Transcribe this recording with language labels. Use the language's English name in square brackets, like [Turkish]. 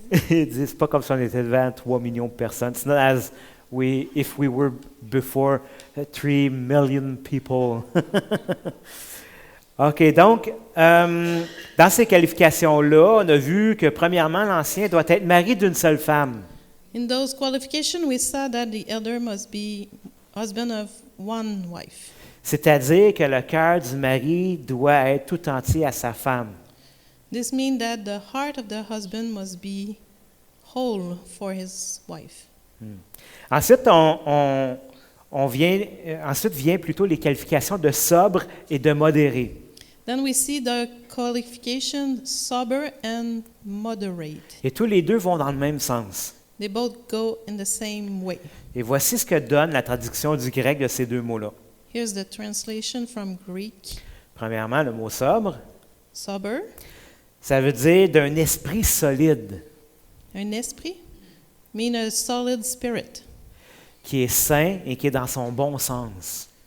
[French] Il dit, c'est pas comme si on était devant 3 millions de personnes. [English] It's not as if we were before 3 million people. [French] OK, donc, dans ces qualifications-là, on a vu que, premièrement, l'ancien doit être marié d'une seule femme. [English] In those qualifications, we saw that the elder must be husband of one wife. [French] C'est-à-dire que le cœur du mari doit être tout entier à sa femme. [English] This means that the heart of the husband must be whole for his wife. [French] Ensuite, ensuite vient plutôt les qualifications de sobre et de modéré. [English] Then we see the qualification sober and moderate. [French] Et tous les deux vont dans le même sens. [English] They both go in the same way. [French] Et voici ce que donne la traduction du grec de ces deux mots-là. [English] Here's the translation from Greek. [French] Premièrement, le mot sobre, [English] Sober, [French] ça veut dire d'un esprit solide, un esprit, [English] mean a solid spirit. [French] qui est sain et qui est dans son bon sens.